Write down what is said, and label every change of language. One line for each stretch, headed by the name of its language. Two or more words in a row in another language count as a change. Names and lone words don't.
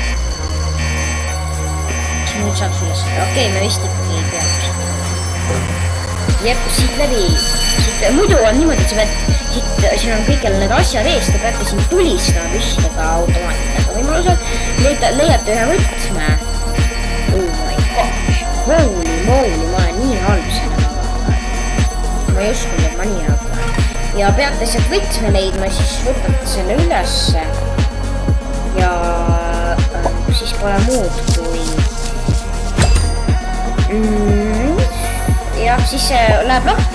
Estonian: Kas me nüüd saaks üles? Okei, me vist ikkagi ei peaks. Jep, siit läbi. Muidu on niimoodi, et sa pead... Siin on kõigil need asjad ees, te peate siin tulistama püstida automaatidega võimalusel. Leiate ühe võtme.
English: Oh my gosh. Holy moly,
Estonian: ma olen nii halb selle nädala. Ma ei uskunud, et ma nii halb olen. Ja peate sealt võtme leidma, siis võtate selle ülesse. Ja siis pole muud kui... Jah, siis see läheb lahti.